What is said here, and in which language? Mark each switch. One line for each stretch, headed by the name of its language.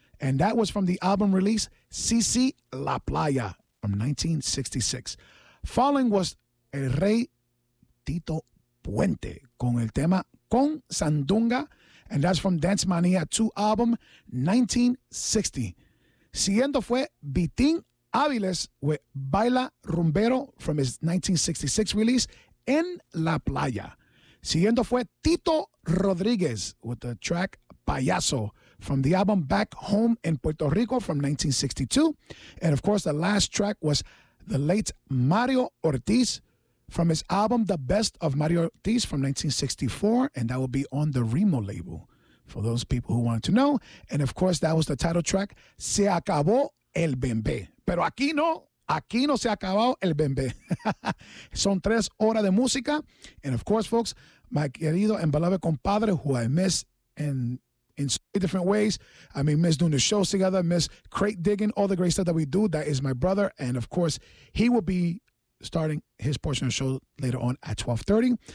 English: And that was from the album release, CC La Playa, from 1966. Following was
Spanish: El Rey Tito Puente, con el tema Con Sandunga.
English: And that's from Dance Mania 2 album, 1960.
Spanish: Siguiendo fue
English: Vitín Áviles with Baila Rumbero from his 1966 release, En La Playa.
Spanish: Siguiendo fue
English: Tito Rodríguez with the track Payaso from the album Back Home in Puerto Rico from 1962. And of course, the last track was the late Mario Ortiz from his album The Best of Mario Ortiz from 1964. And that will be on the Remo label for those people who wanted to know. And of course, that was the title track Se Acabó el Bembé.
Spanish: Pero aquí no. Aquí no se ha acabado el bembé. Son tres horas de música.
English: And of course, folks, my querido and beloved compadre, who I miss in so many different ways. I mean, miss doing the shows together, miss crate digging, all the great stuff that we do. That is my brother. And of course, he will be starting his portion of the show later on at 12:30.